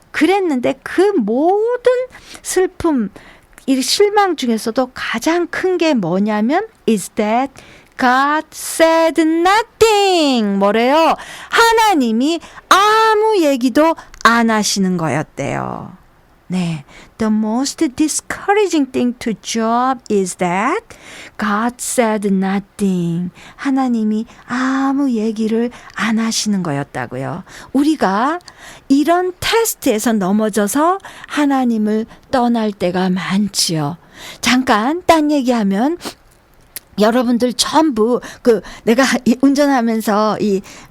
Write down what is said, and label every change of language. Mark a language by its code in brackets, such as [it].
[ko] 그랬는데 그 모든 슬픔, 이 실망 중에서도 가장 큰 게 뭐냐면 [en] is that God said nothing. [ko] 뭐래요? 하나님이 아무 얘기도 안 하시는 거였대요. 네. [en] The most discouraging thing to Job is that God said nothing. [ko] 하나님이 아무 얘기를 안 하시는 거였다고요. 우리가 이런 테스트에서 넘어져서 하나님을 떠날 때가 많지요. 잠깐 딴 얘기하면 여러분들 전부 내가 운전하면서 이